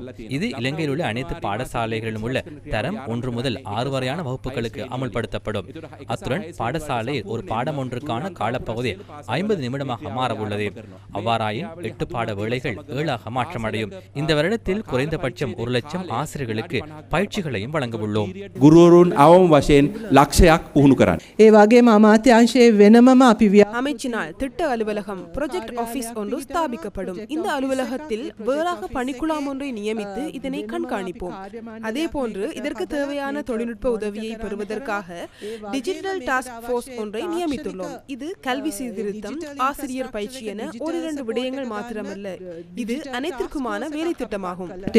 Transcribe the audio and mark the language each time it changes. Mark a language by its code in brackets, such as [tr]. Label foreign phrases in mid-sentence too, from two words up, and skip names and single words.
[ta] இது இலங்கையில் உள்ள அனைத்து பாடசாலைகளிலும் உள்ள தரம் 1 முதல் 6 வரையான வகுப்புகளுக்கு அமுல்படுத்தப்படும். அத்துடன் பாடசாலையில் ஒரு பாடம் ஒன்றுக்கான காலப்பகுதி 50 நிமிடமாக மாறவுள்ளது. அவ்வாறாயின் 8 பாட வேளைகள் 7ஆக மாற்றமடையும். இந்த வருடத்தில் குறைந்தபட்சம் 1 லட்சம் ஆசிரியர்களுக்கு பயிற்சிகளையும் வழங்கவுள்ளோம். [si] ගුරුවරුන් අවම වශයෙන් ලක්ෂයක් පුහුණු කරන්න. ඒ වගේම අමාත්‍යාංශයේ වෙනමම අපි [ta] அமைச்சினால் திட்ட அலுவலகம் [en] project office [ta] ஒன்று ஸ்தாபிக்கப்படும். இந்த அலுவலகத்தில் வேறாக பணிக்குழாம் ஒன்றை நியமித்து இதனை கண்காணிப்போம். அதே போன்று இதற்கு தேவையான தொழில்நுட்ப உதவியை பெறுவதற்காக [en] digital task force [ta] ஒன்றை நியமித்துள்ளோம். இது கல்வி சீர்திருத்தம், ஆசிரியர் பயிற்சி என 1-2 விடயங்கள் மாத்திரமல்ல, இது அனைத்திற்குமான வேலை திட்டமாகும்.